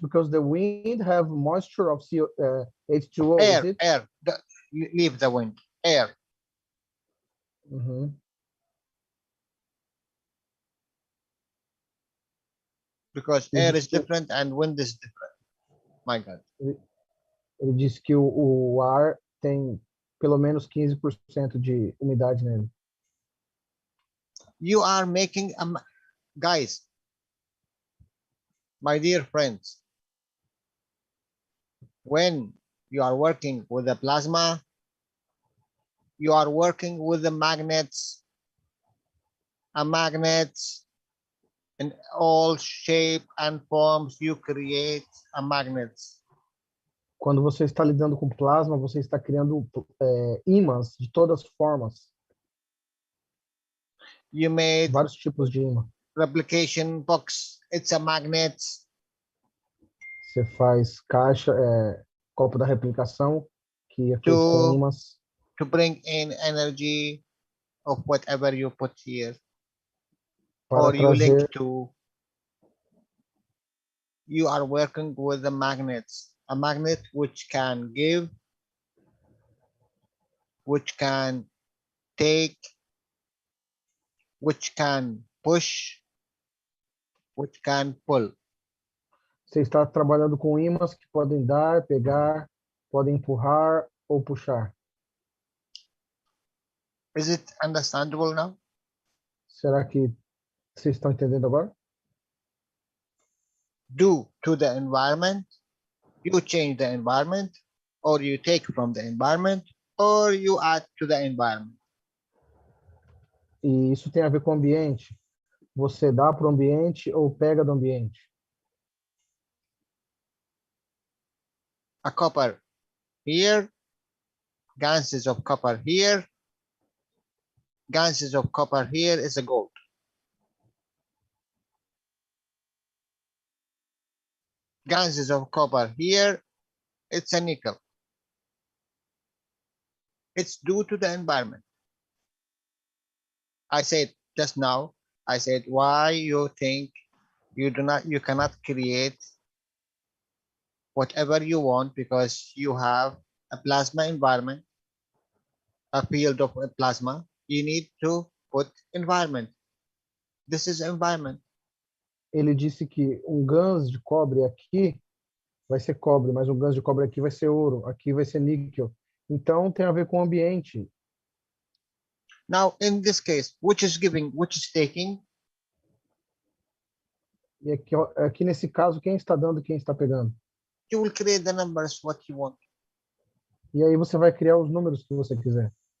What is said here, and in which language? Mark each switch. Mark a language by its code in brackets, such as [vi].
[en] Because the wind have moisture of H2O. Air, is it? air. Leave the wind. Air. Uhum. Because air is different and wind is different. My God. [pt] Ele disse que o ar tem pelo menos 15% de umidade nele. [en] You are making guys, my dear friends, when you are working with the plasma, you are working with the magnets, magnets in all shape and forms. You create a magnets. [pt] Quando você está lidando com plasma, você está criando ímãs de todas as formas. [en] You made [pt] vários tipos de ímã. [en] Replication box. It's a magnet. [pt] Você faz caixa, copo da replicação, que é feito com ímãs. [en] To bring in energy of whatever you put here. Or you link to. You are working with the magnets. A magnet which can give, which can take, which can push, which can pull. [pt] Você está trabalhando com ímãs que podem dar, pegar, podem empurrar ou puxar. [en] Is it understandable now? [pt] Será que vocês estão entendendo agora? [en] Due to the environment, you change the environment, or you take from the environment, or you add to the environment. [pt] E isso tem a ver com o ambiente. Você dá para o ambiente ou pega do ambiente? [en] A copper here, gases of copper here, gases of copper here is a gold. Gases of copper here, it's a nickel. It's due to the environment. I said just now, I said why you think you cannot create whatever you want because you have a plasma environment, a field of plasma. You need to put environment. This is environment. [pt] Ele disse que um gans de cobre aqui vai ser cobre, mas um gans de cobre aqui vai ser ouro, aqui vai ser níquel. Então tem a ver com o ambiente. [en] Now, in this case, which is giving, which is taking? [pt] E aqui nesse caso, quem está dando e quem está pegando? [en] You will create the numbers what you want. [pt] E aí você vai criar os números que você quiser.